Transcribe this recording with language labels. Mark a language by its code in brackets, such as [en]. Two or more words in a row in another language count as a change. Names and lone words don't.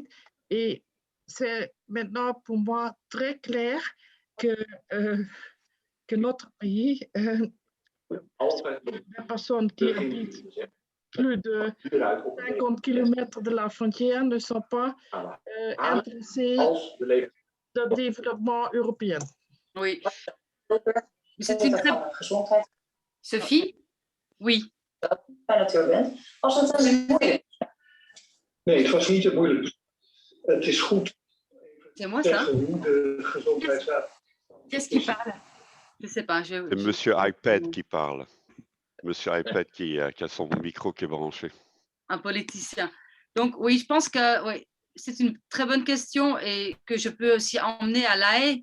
[fr] Et c'est maintenant pour moi très clair que notre pays, les personnes qui habitent plus de 50 km de la frontière ne sont pas intéressées au développement européen. Oui. C'est une très... Sophie? Oui. [nl] Als het dan moeilijk is. Nee, het was niet te moeilijk. Het is goed. [fr] C'est moi ça? Qu'est-ce qui parle? Je sais pas. C'est Monsieur iPad qui parle. Monsieur iPad qui a son micro qui est branché. Un politicien. Donc oui, je pense que oui, c'est une très bonne question et que je peux aussi emmener à La Haye.